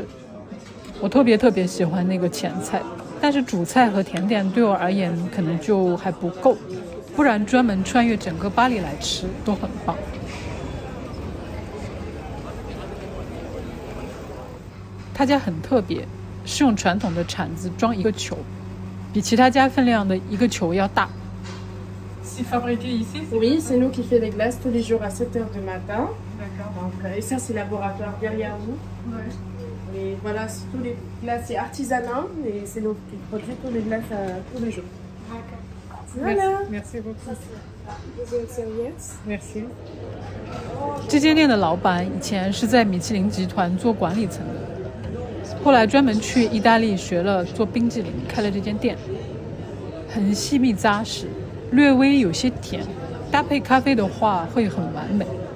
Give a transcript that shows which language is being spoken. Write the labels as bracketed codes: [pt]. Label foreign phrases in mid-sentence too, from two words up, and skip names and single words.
[zh] 我特別喜歡那個前菜，但是主菜和甜點對我而言可能就還不夠，不然專門穿越整個巴黎來吃都很棒。他家很特別，是用傳統的鏟子裝一個球，比其他家分量的一個球要大。 [fr] C'est fabriqué ici? Oui, c'est nous qui fait les glaces tous les jours à 7h du matin. D'accord. Donc, et ça, c'est le laboratoire derrière vous. Ouais. Et voilà, tous les glaces, c'est artisanat et c'est nous qui produisons tous les glaces tous les jours. D'accord. Voilà. Merci beaucoup. Deuxième serviette. Merci. [zh] 這間店的老闆以前是在米其林集團做管理層的，後來專門去意大利學了做冰淇淋，開了這間店。很細密扎實，略微有些甜，搭配咖啡的話會很完美。